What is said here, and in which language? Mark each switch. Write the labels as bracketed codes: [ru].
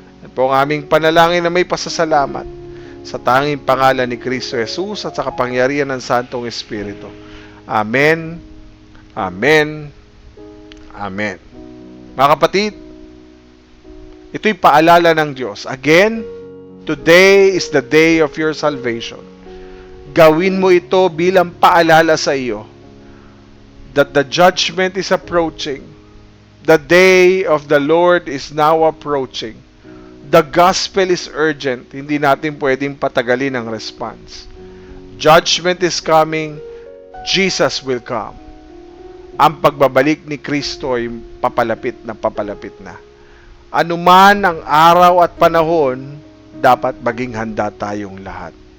[tl] At po ang aming panalangin na may pasasalamat sa tanging pangalan ni Kristo Jesus at sa kapangyarihan ng Santong Espiritu. Amen. Amen. Amen. Mga kapatid, ito'y paalala ng Diyos. [en] Again, today is the day of your salvation. [tl] Gawin mo ito bilang paalala sa iyo [en] that the judgment is approaching. The day of the Lord is now approaching. The gospel is urgent. [tl] Hindi natin pwedeng patagalin ang response. [en] Judgment is coming. Jesus will come. [tl] Ang pagbabalik ni Kristo ay papalapit na. Anuman ang araw at panahon, dapat maging handa tayong lahat.